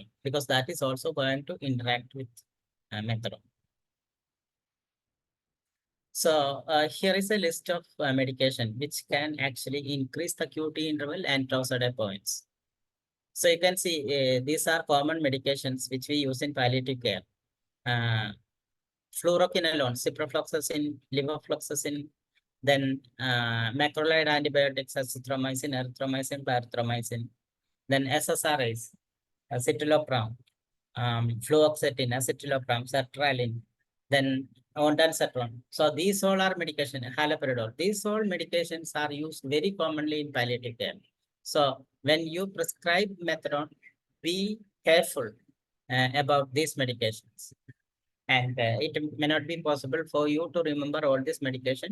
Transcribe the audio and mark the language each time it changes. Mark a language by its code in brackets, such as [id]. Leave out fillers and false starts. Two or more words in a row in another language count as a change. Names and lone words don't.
[en] Because that is also going to interact with methadone. So here is a list of medication which can actually increase the QT interval and Tausside points. So you can see these are common medications which we use in palliative care. Fluoroquinolone, ciprofloxacin, levofloxacin, then macrolide antibiotics, azithromycin, erythromycin, clarithromycin, then SSRIs, citalopram, fluoxetine, citalopram, sertraline, then ondansetron. So these all are medication, haloperidol. These all medications are used very commonly in palliative care. So when you prescribe methadone, be careful about these medications. And it may not be possible for you to remember all these medications.